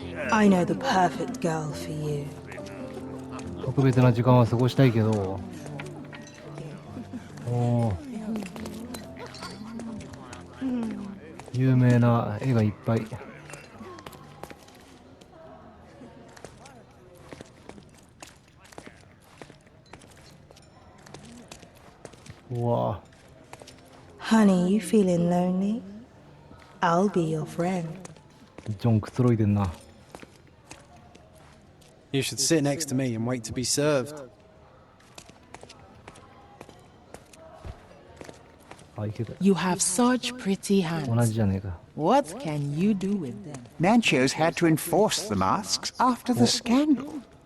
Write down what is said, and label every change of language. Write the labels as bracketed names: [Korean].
[English] I know the perfect girl for you. [Japanese] 特別な時間は過ごしたいけど。おー、有名な絵がいっぱい。うわ、 [English] Honey, you feeling lonely? I'll be your friend. [Japanese] ジョンくつろいでんな。 [English] You should sit next to me and wait to be served. [Japanese] あ、いける。 [English] You have such pretty [Japanese] 同 [English] hands. [Japanese] じじゃねえか。 [English] What can you do with them? Manchios had to enforce the masks after the scandal.